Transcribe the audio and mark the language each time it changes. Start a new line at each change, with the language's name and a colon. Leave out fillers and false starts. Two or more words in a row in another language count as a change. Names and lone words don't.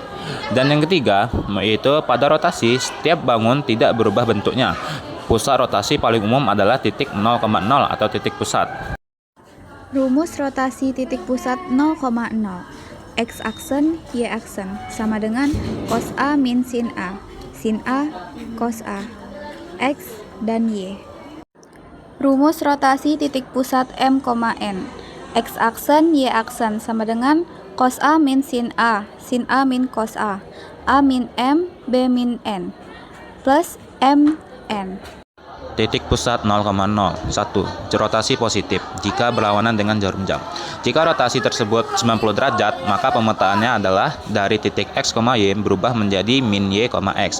Indonesian: Dan yang ketiga, yaitu pada rotasi, setiap bangun tidak berubah bentuknya. Pusat rotasi paling umum adalah titik 0,0 atau titik pusat. Rumus rotasi titik pusat 0,0. X aksen, Y aksen sama dengan cos A min sin A. Sin A, cos A. X dan Y. Rumus rotasi titik pusat M, N. X aksen, Y aksen sama dengan cos A min sin A. Sin A min cos A. A min M, B min N. Plus M, N. Titik pusat 0,0. 1. Rotasi positif jika berlawanan dengan jarum jam. Jika rotasi tersebut 90 derajat, maka pemetaannya adalah dari titik X, Y berubah menjadi min Y, X.